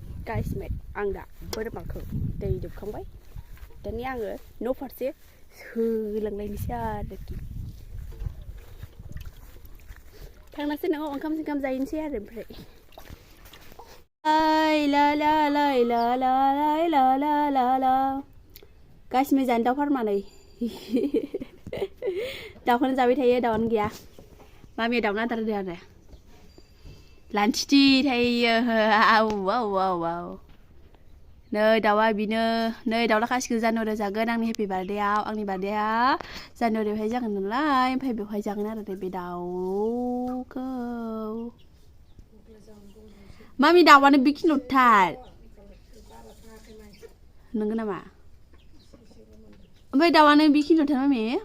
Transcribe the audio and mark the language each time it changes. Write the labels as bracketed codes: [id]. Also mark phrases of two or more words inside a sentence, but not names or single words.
[brx] गाइसमेट आं दा बोरमाखौ दै दौखांबाय दानिया आङो न' फारसे होलांलायनोसै आरोखि थांनासै न'आव ओंखाम जाहैनोसै आरो ओमफ्राय ला ला ला ला ला ला ला ला ला गाइसमेट जानो दाउ फार्मा नै दाउखौनो जाबाय थायो दाउआनो गैया मामिया दाउनो आदार होदो आरो लानथिथि थायो आव आव आव आव नै दाउआ बिनो नै दाउला खासिखौ जानुवारियाव जागोन आंनि [en] happy birthday [brx] आंनि बार्थडेआ जानुवारियावहाय जागोन नालाय ओमफ्राय बेवहाय जागोन आरो बे दाउखौ मामि दाउआनो बेखिनिल'थार नंगौ नामा ओमफ्राय दाउआनो बेखिनिल'थार मामि